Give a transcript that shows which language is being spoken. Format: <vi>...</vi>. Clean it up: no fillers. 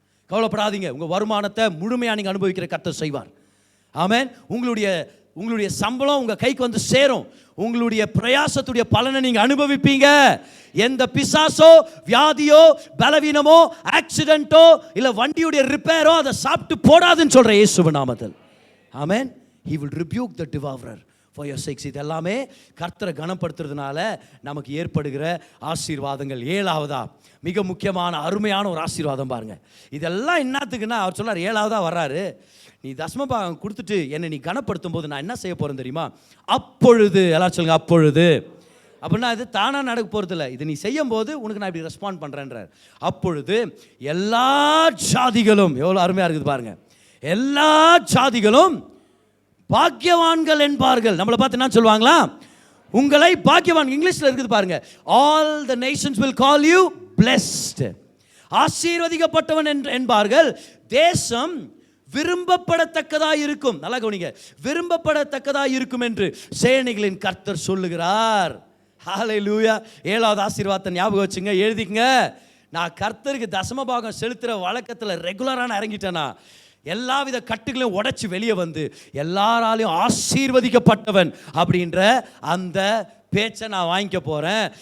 <ta>கவலைப்படாதீங்க, உங்கள் வருமானத்தை முழுமையாக நீங்கள் அனுபவிக்கிற கர்த்தர் செய்வார். ஆமென். உங்களுடைய சம்பளம் உங்கள் கைக்கு வந்து சேரும். உங்களுடைய பிரயாசத்துடைய பலனை நீங்கள் அனுபவிப்பீங்க. எந்த பிசாசோ, வியாதியோ, பலவீனமோ, ஆக்சிடென்ட்டோ, இல்லை வண்டியுடைய ரிப்பேரோ அதை சாப்பிட்டு போடாதுன்னு சொல்கிற இயேசுவின் நாமத்தில். ஆமென்.</ta> <en>He will rebuke the devourer for your sakes.</en> <ta>இது எல்லாமே கர்த்தரை கனப்படுத்துறதுனால நமக்கு ஏற்படுகிற ஆசீர்வாதங்கள். 7வதா மிக முக்கியமான அருமையான ஒரு ஆசீர்வாதம் பாருங்க. இதெல்லாம் என்னத்துக்குன்னா, அவர் சொன்னார் 7வதா வர்றாரு, நீ தசமபாகம் கொடுத்துட்டு என்னை நீ கனப்படுத்தும் போது நான் என்ன செய்ய போகிறேன் தெரியுமா? அப்பொழுது, எல்லாரும் சொல்லுங்க அப்பொழுது. அப்படின்னா இது தானாக நடக்க போகிறதில்ல, இது நீ செய்யும் போது உனக்கு நான் இப்படி ரெஸ்பாண்ட் பண்ணுறேன்றார். அப்பொழுது எல்லா ஜாதிகளும், எவ்வளோ அருமையாக இருக்குது பாருங்க, எல்லா ஜாதிகளும் பாக்கியவான்கள் என்பார்கள். நம்மளை பார்த்து என்ன சொல்லுவாங்களா? உங்களை பாக்கியவான். இங்கிலீஷில் இருக்குது பாருங்க,</ta> <en>all the nations will call you blessed.</en> <ta>ஆசீர்வதிக்கப்பட்டவன் என்பார்கள். தேசம் விரும்பப்படத்தக்கதாக இருக்கும். நல்லா கவனிங்க, விரும்பப்படத்தக்கதாக இருக்கும் என்று சேனைகளின் கர்த்தர் சொல்லுகிறார். ஹல்லேலூயா. 7வது ஆசீர்வாதத்தை ஞாபகம் வச்சுங்க, எழுதிங்க. நான் கர்த்தருக்கு தசமபாகம் செலுத்துகிற வழக்கத்தில் ரெகுலரான இறங்கிட்டேனா, எல்லாவித கட்டுகளையும் உடைச்சி வெளியே வந்து எல்லாராலையும் ஆசீர்வதிக்கப்பட்டவன் அப்படின்ற அந்த பேச்சை நான் வாங்கிக்க போகிறேன்.</ta>